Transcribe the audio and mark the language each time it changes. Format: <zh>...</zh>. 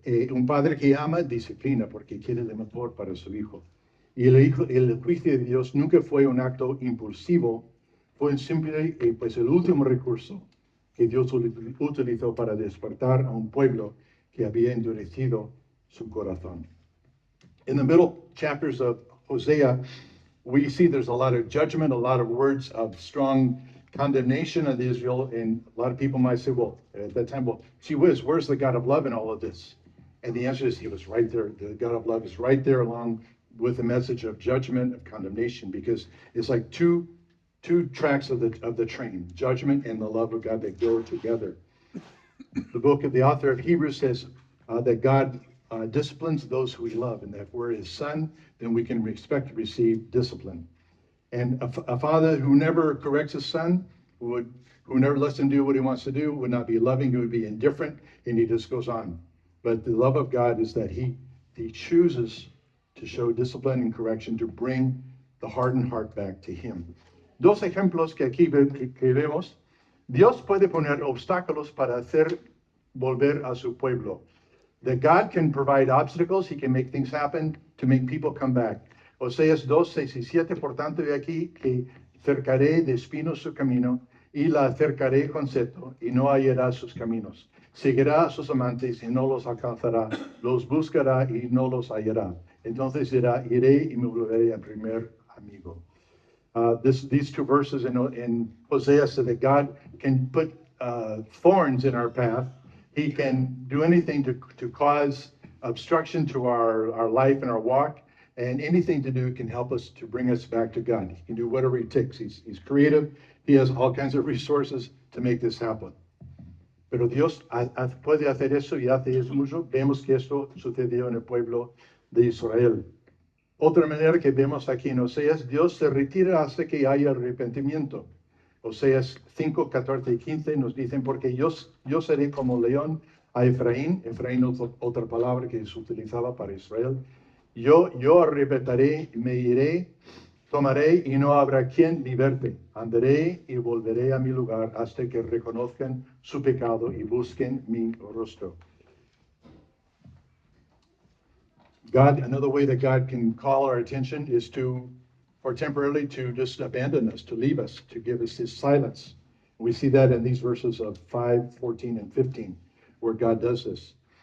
<es>Un padre que ama, disciplina, porque quiere lo mejor para su hijo. Y el juicio de Dios nunca fue un acto impulsivo, fue siempre pues el último recurso que Dios utilizó para despertar a un pueblo que había endurecido su corazón.</es> <en>In the middle chapters of Hosea, we see there's a lot of judgment, a lot of words of strong condemnation of Israel, and a lot of people might say, well, at that time, well, gee whiz, where's the God of love in all of this? And the answer is he was right there. The God of love is right there along with the message of judgment, of condemnation, because it's like two tracks of the train, judgment and the love of God that go together. The book of the author of Hebrews says that God disciplines those who he loves, and that if we're his son, then we can expect to receive discipline. And a father who never corrects his son, who never lets him do what he wants to do, would not be loving, he would be indifferent, and he just goes on. But the love of God is that he chooses to show discipline and correction to bring the hardened heart back to him.</en> <es>Dos ejemplos que aquí que vemos. Dios puede poner obstáculos para hacer volver a su pueblo.</es> <en>That God can provide obstacles, he can make things happen to make people come back.</en> <es>Oseas 2, 6 y 7, por tanto, de aquí que cercaré de espinos su camino y la cercaré con cetro y no hallará sus caminos. Seguirá a sus amantes y no los alcanzará, los buscará y no los hallará. Entonces dirá, iré y me volveré a primer amigo.</es> <en>These two verses in Hosea say that God can put thorns in our path. He can do anything to cause obstruction to our life and our walk, and anything to do can help us to bring us back to God. He can do whatever he takes. He's creative. He has all kinds of resources to make this happen.</en> <es>Pero Dios puede hacer eso y hace eso mucho. Vemos que esto sucedió en el pueblo de Israel. Otra manera que vemos aquí en Oseas, Dios se retira hasta que haya arrepentimiento. Oseas 5, 14 y 15 nos dicen, porque yo seré como león a Efraín. Efraín es otra palabra que se utilizaba para Israel. Yo arrebataré, me iré, tomaré y no habrá quien liberte. Andaré y volveré a mi lugar hasta que reconozcan su pecado y busquen mi rostro.</es> <en>God, another way that God can call our attention is for temporarily to just abandon us, to leave us, to give us his silence. We see that in these verses of 5, 14, and 15, where God does this.</en>